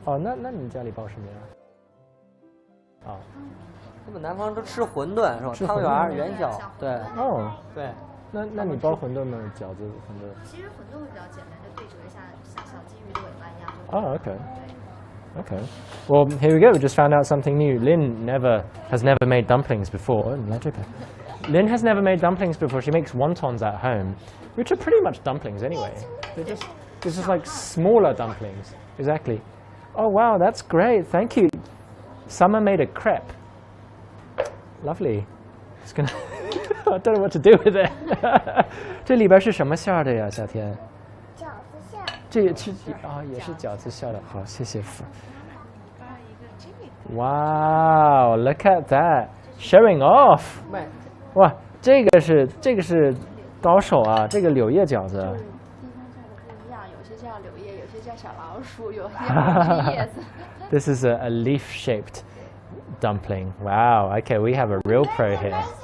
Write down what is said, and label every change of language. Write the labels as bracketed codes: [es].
[zh] 哦，那你家里包什么呀？啊。他们南方都吃馄饨是吧？汤圆、元宵，对。哦。对。那你包馄饨吗？饺子馄饨？其实馄饨会比较简单，就对折一下，像小金鱼的尾巴一样。 [en] Oh, okay. Okay. Well, here we go. We just found out something new. Lynn has never made dumplings before. Lynn has never made dumplings before. She makes wontons at home, which are pretty much dumplings anyway. They're just like smaller dumplings. Exactly. Oh wow, that's great. Thank you. Summer made a crepe. Lovely. It's gonna I don't know what to do with it 。 [zh] 这里边是什么馅儿的呀，小天？饺子馅。这也是啊，也是饺子馅的。好，谢谢。 [en] Wow, look at that, showing off. [zh] 哇，这个是高手啊，这个柳叶饺子。地方叫的不一样，有些叫柳叶，有些叫小老鼠，有些叫叶子。 [en] This is a leaf-shaped dumpling. Wow. Okay, we have a real pro here.